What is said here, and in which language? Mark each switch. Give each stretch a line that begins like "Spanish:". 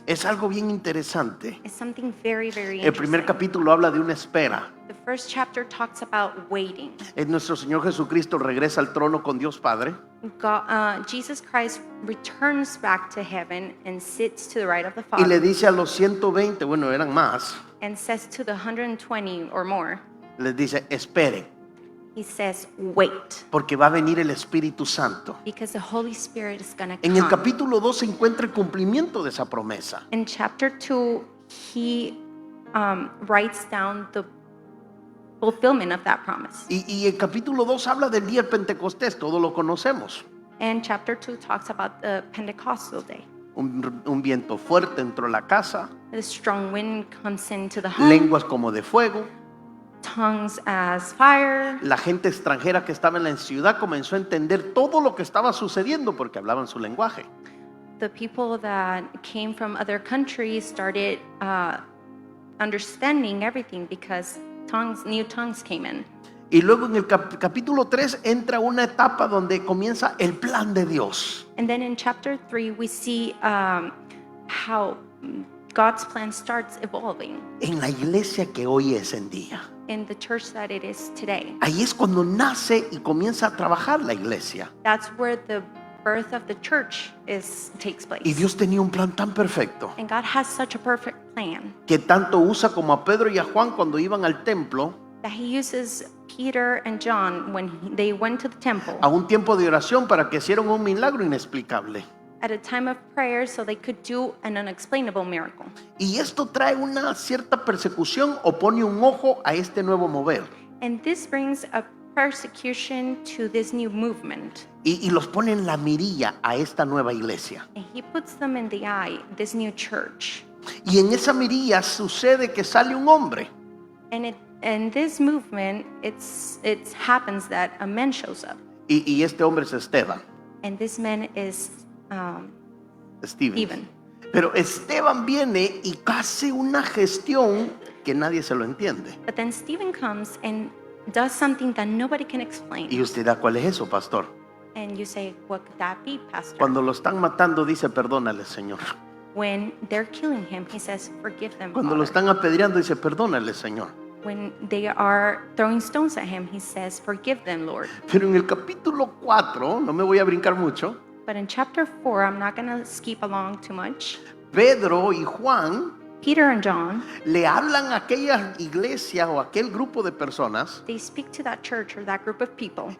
Spanish: es algo bien interesante.
English: is something very, very
Spanish: El primer
English: interesting.
Spanish: capítulo habla de una espera.
English: The first chapter talks about waiting.
Spanish: Nuestro Señor Jesucristo regresa al trono con Dios Padre.
English: Jesus Christ returns back to heaven and sits to the right of the
Spanish: Y le
English: Father
Spanish: dice a los 120, bueno, eran más,
English: and says to the 120 or more,
Spanish: les dice, esperen,
English: he says, wait,
Spanish: porque va a venir el Espíritu Santo.
English: because the Holy Spirit is going to
Spanish: En el
English: come.
Spanish: capítulo 2 se encuentra el cumplimiento de esa promesa.
English: In chapter 2, he writes down the fulfillment of that promise.
Spanish: Y el capítulo 2 habla del día del Pentecostés, todos lo conocemos.
English: And chapter 2 talks about the Pentecostal day.
Spanish: Un viento fuerte entró a la casa,
English: The strong wind comes into the home,
Spanish: lenguas como de fuego.
English: tongues as fire.
Spanish: La gente extranjera que estaba en la ciudad comenzó a entender todo lo que estaba sucediendo porque hablaban su lenguaje.
English: The people that came from other countries started understanding everything because new tongues came in.
Spanish: Y luego en el capítulo 3 entra una etapa donde comienza el plan de Dios.
English: And then in chapter 3, we see how God's plan starts evolving
Spanish: En la iglesia que hoy es en día.
English: in the church that it is today.
Spanish: Ahí es cuando nace y comienza a trabajar la iglesia.
English: That's where the birth of the church takes place.
Spanish: Y Dios tenía un plan tan perfecto
English: And God has such a perfect plan
Spanish: que tanto usa como a Pedro y a Juan cuando iban al templo
English: that he uses Peter and John when they went to the temple
Spanish: a un tiempo de oración para que hicieran un milagro inexplicable.
English: at a time of prayer so they could do an unexplainable miracle.
Spanish: Y esto trae una cierta persecución o pone un ojo a este nuevo mover.
English: And this brings a persecution to this new movement.
Spanish: Y los pone en la mirilla a esta nueva iglesia.
English: And he puts them in the eye, this new church.
Spanish: Y en esa mirilla sucede que sale un hombre.
English: And in this movement, it happens that a man shows up.
Spanish: Y este hombre es Esteban.
English: And this man is Stephen.
Spanish: Pero Esteban viene y hace una gestión que nadie se lo entiende.
English: But then Stephen comes and does something that nobody can explain.
Spanish: Y usted dirá, ¿cuál es eso, pastor?
English: And you say, what could that be, Pastor?
Spanish: Cuando lo están matando, dice, perdónale, Señor.
English: When they're killing him, he says, forgive them,
Spanish: Cuando lo
English: Father.
Spanish: están apedreando, dice, perdónale, Señor.
English: When they are throwing stones at him, he says, forgive them, Lord.
Spanish: Pero en el capítulo 4, no me voy a brincar mucho,
English: But in chapter 4, I'm not going to skip along too much.
Spanish: Pedro y Juan
English: Peter and John,
Spanish: le hablan a aquella iglesia o a aquel grupo de personas
English: they speak to that church or that group of people,